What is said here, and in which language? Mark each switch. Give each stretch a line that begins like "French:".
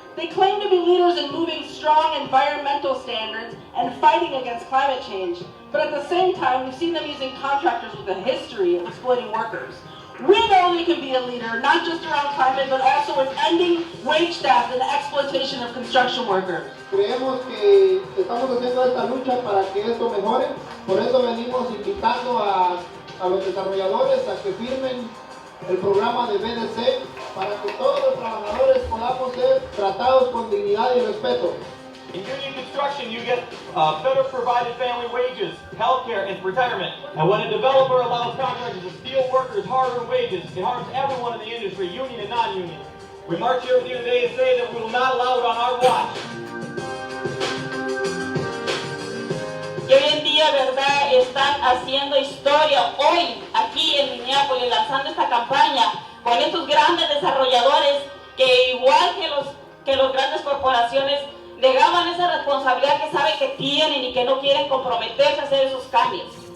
English: They claim to be leaders in moving strong environmental standards and fighting against climate change. But at the same time, we've seen them using contractors with a history of exploiting workers. We know they can be a leader, not just around climate, but also in ending wage theft and exploitation of construction workers.
Spanish: Creemos que estamos haciendo esta lucha para que esto mejore. Por eso venimos invitando a los desarrolladores a que firmen el programa de BDC para que todos los trabajadores podamos ser tratados con dignidad y respeto.
English: In union construction, you get better provided family wages, health care, and retirement. And when a developer allows contractors to steal workers' hard-earned wages, it harms everyone in the industry, union and non-union. We march here with you today and say that we will not allow it on our watch.
Spanish: Que hoy en día, ¿verdad?, están haciendo historia hoy aquí en Minneapolis, lanzando esta campaña con estos grandes desarrolladores que igual que los grandes corporaciones negaban esa responsabilidad que saben que tienen y que no quieren comprometerse a hacer esos cambios.